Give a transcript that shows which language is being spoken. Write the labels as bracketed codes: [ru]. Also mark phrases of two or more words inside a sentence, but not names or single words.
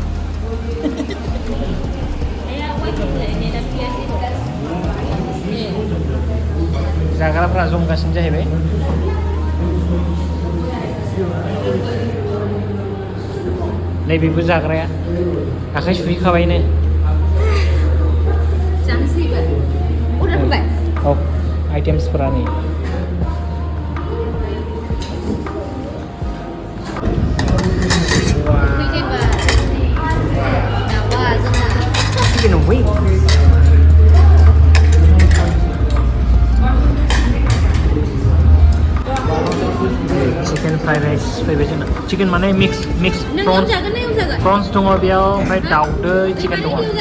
[brx] जाग्राफ्रा जमगासिनो जाहैबाय नैबेबो जाग्राया आखाइ सुहैखाबायनो औ आइटेम्सफोरा नै [en] chicken wing chicken fried rice [brx] फैबाय जोंना chicken माने [en] mix prawns [brx] दङ बेयाव ओमफ्राय दाउदै chicken दङ